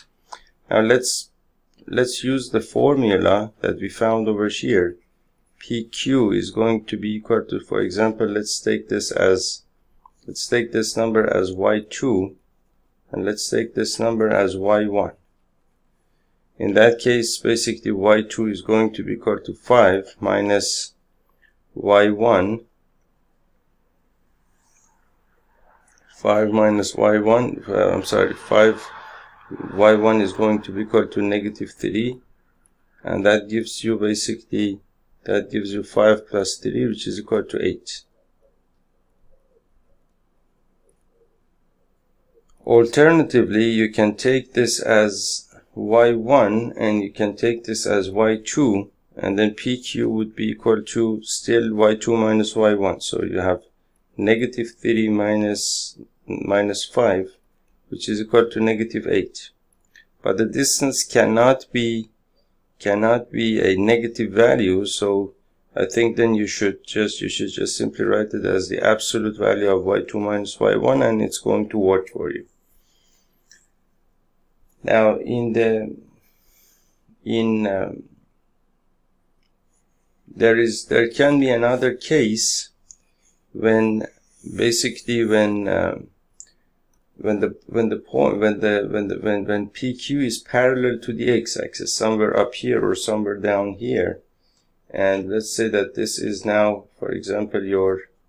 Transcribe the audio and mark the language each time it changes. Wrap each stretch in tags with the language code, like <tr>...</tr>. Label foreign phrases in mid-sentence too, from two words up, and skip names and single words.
<en>Now let's use the formula that we found over here. PQ is going to be equal to, for example, let's take this number as y2, and let's take this number as y1. In that case, basically y2 is going to be equal to 5 minus y1. 5 minus y1, 5y1 is going to be equal to negative 3, and that gives you 5 plus 3, which is equal to 8. Alternatively, you can take this as y1 and you can take this as y2, and then PQ would be equal to still y2 minus y1. So you have negative 3 minus 5, which is equal to negative 8. But the distance cannot be a negative value, so I think then you should just simply write it as the absolute value of y2 minus y1, and it's going to work for you. Now there can be another case when PQ is parallel to the x-axis, somewhere up here or somewhere down here, and let's say that this is now, for example, your</en>